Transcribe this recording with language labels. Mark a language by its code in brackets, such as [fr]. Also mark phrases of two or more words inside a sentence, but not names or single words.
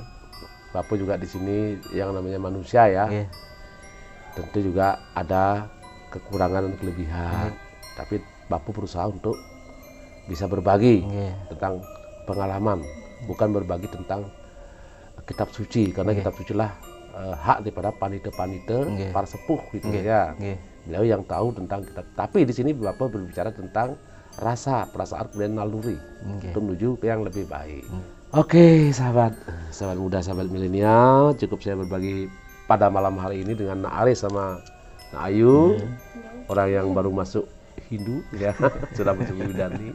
[id] Bapak juga di sini yang namanya manusia ya. Nggih. Tentu juga ada kekurangan dan kelebihan. Tapi Bapak berusaha untuk bisa berbagi Nggih. tentang pengalaman, bukan berbagi tentang kitab suci, karena kitab suci lah hak daripada panite-panite, Nggih. para sepuh gitu Nggih. ya. Nggih. Beliau yang tahu tentang kitab. Tapi di sini Bapak berbicara tentang rasa, perasaan, kemudian naluri Nggih. untuk menuju ke yang lebih baik. Oke, sahabat muda, sahabat milenial, cukup saya berbagi pada malam hari ini dengan Nak Aris sama Nak Ayu, orang yang baru masuk Hindu ya, sudah masuk Widani.